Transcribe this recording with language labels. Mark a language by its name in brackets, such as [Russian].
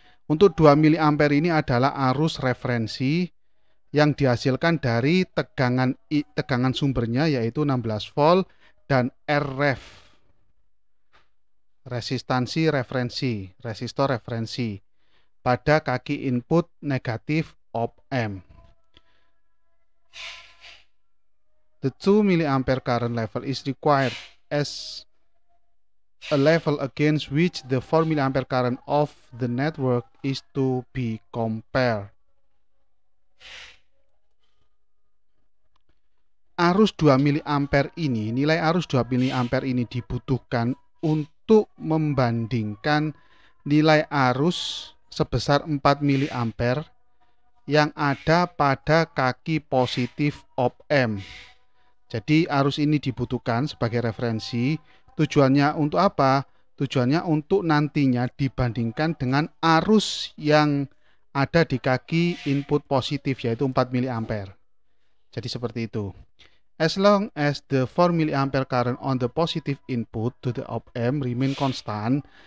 [Indonesian] Untuk 2 mA ini adalah arus referensi yang dihasilkan dari tegangan sumbernya yaitu 16 volt dan Rref, resistansi referensi, resistor referensi pada kaki input negatif op-amp. [English] The 2 mA current level is required as a level against which the 4 mA current of the network is to be compared. [Indonesian] Arus 2 mA ini, nilai arus 2 mA ini dibutuhkan untuk membandingkan nilai arus sebesar 4 mA yang ada pada kaki positif op-amp. Jadi arus ini dibutuhkan sebagai referensi. Tujuannya untuk apa? Tujuannya untuk nantinya dibandingkan dengan arus yang ada di kaki input positif yaitu 4 mA. Jadi seperti itu. [English] As long as the 4 mA current on the positive input to the op-amp remain constant.